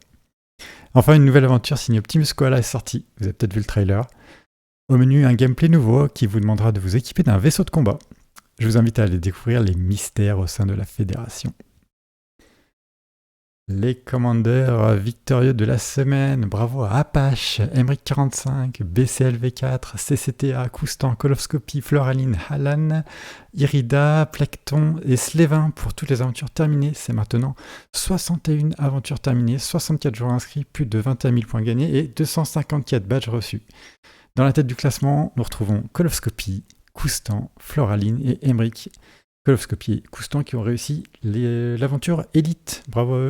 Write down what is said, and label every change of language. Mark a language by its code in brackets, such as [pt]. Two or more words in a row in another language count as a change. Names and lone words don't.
[fr] Enfin, une nouvelle aventure signée Optimus Koala est sortie. Vous avez peut-être vu le trailer. Au menu, un gameplay nouveau qui vous demandera de vous équiper d'un vaisseau de combat. Je vous invite à aller découvrir les mystères au sein de la Fédération. Les commandeurs victorieux de la semaine, bravo à Apache, Emmerich45, BCLV4, CCTA, Koustan, Kolofscopie, Floraline, Halan, Irida, Plecton et Slevin pour toutes les aventures terminées. C'est maintenant 61 aventures terminées, 64 joueurs inscrits, plus de 21 000 points gagnés et 254 badges reçus. Dans la tête du classement, nous retrouvons Kolofscopie, Koustan, Floraline et Emmerich. Kolofscopie et Koustan qui ont réussi l'aventure Elite. Bravo à eux.